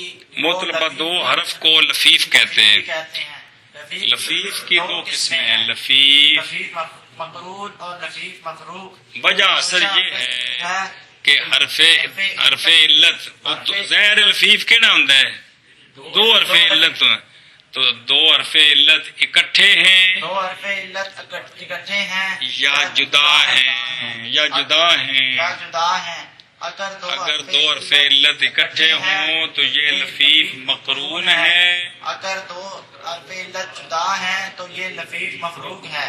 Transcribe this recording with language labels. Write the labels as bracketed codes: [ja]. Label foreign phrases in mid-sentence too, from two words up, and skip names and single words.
[ur] معتلبہ دو حرف کو لفیف کہتے ہیں. کہتے ہیں. لفیف کی دو قسمیں ہیں، لفیف لفیف مقرون اور لفیف مفروق. وجہ اثر یہ ہے کہ حرف علت ظاہر لفیف کہنا ہوتا ہے، دو حرف علت تو دو حرف علت اکٹھے ہیں دو حرف علت اکٹھے ہیں یا جدا ہیں یا جدا ہیں. یا جدا ہیں. اگر دو حرف علت اکٹھے ہوں تو یہ لفیف مقرون ہے. اگر دو حرف علت جدا ہیں تو یہ لفیف مفروق ہے.